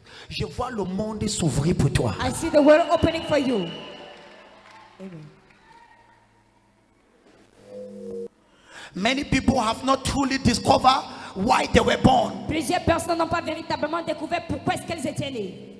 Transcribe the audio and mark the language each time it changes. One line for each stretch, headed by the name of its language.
French: Je vois le monde s'ouvrir pour toi.
English: I see the world opening for you. Amen. Many people have not truly discovered why they were born.
French: Plusieurs personnes n'ont pas véritablement découvert pourquoi est-ce qu'elles étaient nées.